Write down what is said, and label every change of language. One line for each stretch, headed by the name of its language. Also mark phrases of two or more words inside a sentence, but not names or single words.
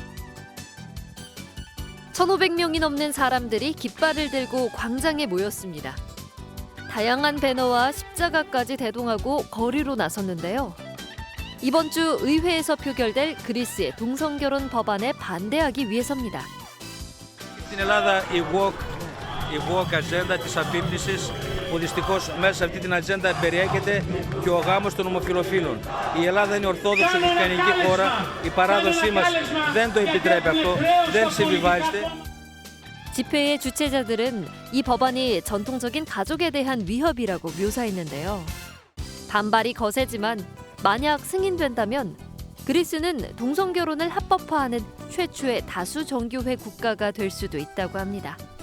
Korean: 1,500명이 넘는 사람들이 깃발을 들고 광장에 모였습니다. 다양한 배너와 십자가까지 대동하고 거리로 나섰는데요. 이번 주 의회에서 표결될 그리스의 동성결혼 법안에 반대하기 위해서입니다.
Greek: Στην Ελλάδα η woke ατζέντα της απίπτυσης που δυστυχώς μέσα σε αυτή την ατζέντα περιέχεται και ο γάμος των ομοφυλοφίλων. Η Ελλάδα είναι ορθόδοξη χριστιανική χώρα, η παράδοσή μας δεν το επιτρέπει αυτό, δεν συμβιβάζεται.
Korean: 집회의 주최자들은 이 법안이 전통적인 가족에 대한 위협이라고 묘사했는데요. 반발이 거세지만 만약 승인된다면 그리스는 동성결혼을 합법화하는 최초의 다수 정교회 국가가 될 수도 있다고 합니다.